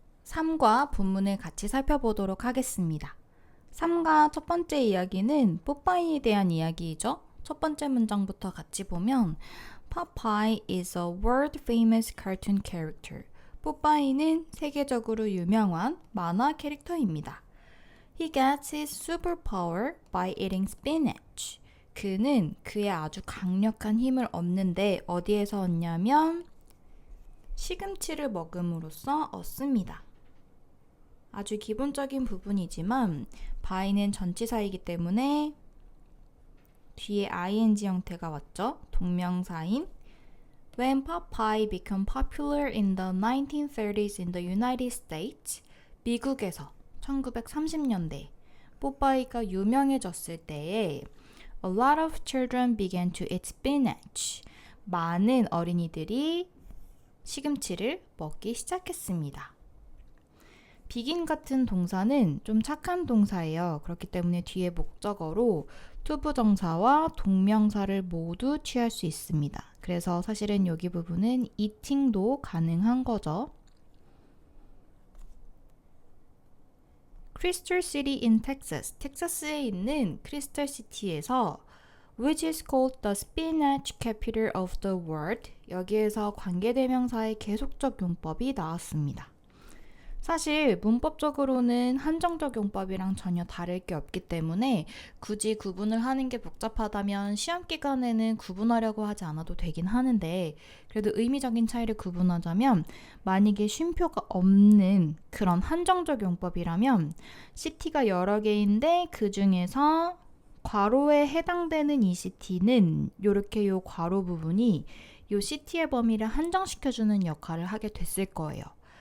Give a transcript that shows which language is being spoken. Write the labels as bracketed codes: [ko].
[ko] 3과 본문을 같이 살펴보도록 하겠습니다. 3과 첫 번째 이야기는 뽀빠이에 대한 이야기이죠. 첫 번째 문장부터 같이 보면 [en] Popeye is a world famous cartoon character. [ko] 뽀빠이는 세계적으로 유명한 만화 캐릭터입니다. [en] He gets his superpower by eating spinach. [ko] 그는 그의 아주 강력한 힘을 얻는데 어디에서 얻냐면 시금치를 먹음으로써 얻습니다. 아주 기본적인 부분이지만 by는 전치사이기 때문에 뒤에 ing 형태가 왔죠. 동명사인 [en] When Popeye became popular in the 1930s in the United States, [ko] 미국에서 1930년대 뽀빠이가 유명해졌을 때에 [en] A lot of children began to eat spinach. [ko] 많은 어린이들이 시금치를 먹기 시작했습니다. begin 같은 동사는 좀 착한 동사예요. 그렇기 때문에 뒤에 목적어로 투부정사와 동명사를 모두 취할 수 있습니다. 그래서 사실은 여기 부분은 eating도 가능한 거죠. [en] Crystal City in Texas. [ko] 텍사스에 있는 크리스탈 시티에서 [en] which is called the spinach capital of the world. [ko] 여기에서 관계대명사의 계속적 용법이 나왔습니다. 사실 문법적으로는 한정적 용법이랑 전혀 다를 게 없기 때문에 굳이 구분을 하는 게 복잡하다면 시험 기간에는 구분하려고 하지 않아도 되긴 하는데 그래도 의미적인 차이를 구분하자면 만약에 쉼표가 없는 그런 한정적 용법이라면 시티가 여러 개인데 그 중에서 괄호에 해당되는 이 시티는 이렇게 요 괄호 부분이 요 시티의 범위를 한정시켜주는 역할을 하게 됐을 거예요.